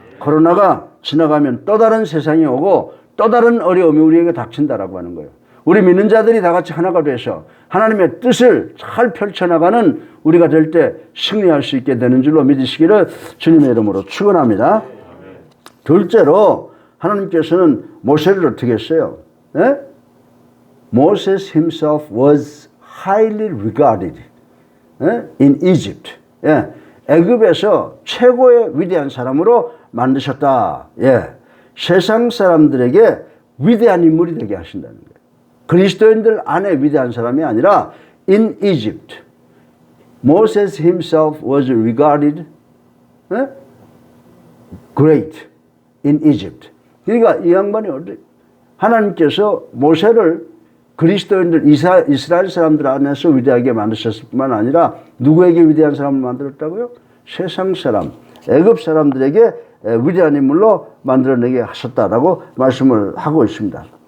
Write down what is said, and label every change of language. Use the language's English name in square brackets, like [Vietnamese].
[Korean] 코로나가 지나가면 또 다른 세상이 오고 또 다른 어려움이 우리에게 닥친다라고 하는 거예요. 우리 믿는 자들이 다 같이 하나가 돼서 하나님의 뜻을 잘 펼쳐나가는 우리가 될 때 승리할 수 있게 되는 줄로 믿으시기를 주님의 이름으로 축원합니다. 둘째로 하나님께서는 모세를 어떻게 했어요? [English] Moses himself was highly regarded in Egypt. [Korean] 애굽에서 최고의 위대한 사람으로 만드셨다. 세상 사람들에게 위대한 인물이 되게 하신다는 거예요. 그리스도인들 안에 위대한 사람이 아니라 [English] in Egypt. Moses himself was regarded great in Egypt. [Korean] 그러니까 이 양반이 하나님께서 모세를 그리스도인들 이스라엘 사람들 안에서 위대하게 만드셨을 뿐만 아니라 누구에게 위대한 사람을 만들었다고요? 세상 사람, 애굽 사람들에게 위대한 인물로 만들어내게 하셨다라고 말씀을 하고 있습니다.